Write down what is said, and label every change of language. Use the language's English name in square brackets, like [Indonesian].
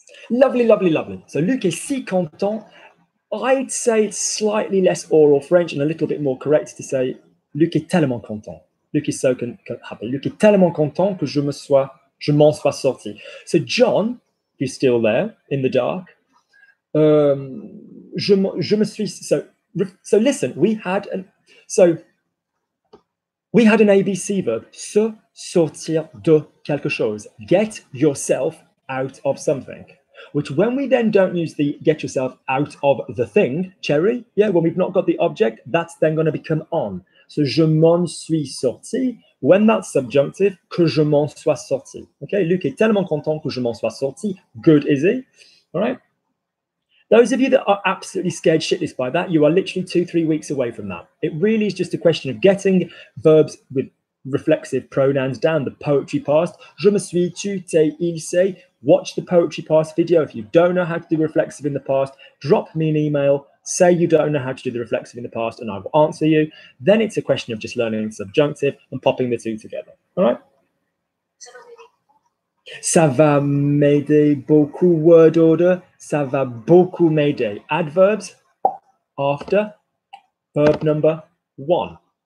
[English] Lovely, lovely, lovely. So [French] Luc est si content. [English] I'd say it's slightly less oral French and a little bit more correct to say [French] Luc est tellement content. [English] Luc is so happy. [French] Luc est tellement content que je m'en sois sorti. [English] So John, who's still there in the dark, [French] je me suis... [English] So listen, we had an ABC verb, [French] se sortir de quelque chose. [English] Get yourself out of something. which when we then don't use the get yourself out of the thing, cherry, yeah, when we've not got the object, that's then going to become on. [French] So je m'en suis sorti, [English] when that's subjunctive, [French] que je m'en sois sorti. Okay, Luc est tellement content que je m'en sois sorti. [English] Good, is he? All right. Those of you that are absolutely scared shitless by that, you are literally 2-3 weeks away from that. It really is just a question of getting verbs with reflexive pronouns down, the poetry past. [French] Je me suis, tu, t'es, il, [English] say. Watch the poetry past video. If you don't know how to do reflexive in the past, drop me an email. Say you don't know how to do the reflexive in the past, and I will answer you. Then it's a question of just learning subjunctive and popping the two together. All right? [French] Ça va m'aider beaucoup, [English] word order. [French] Ça va beaucoup m'aider. [English] Adverbs after verb number 1.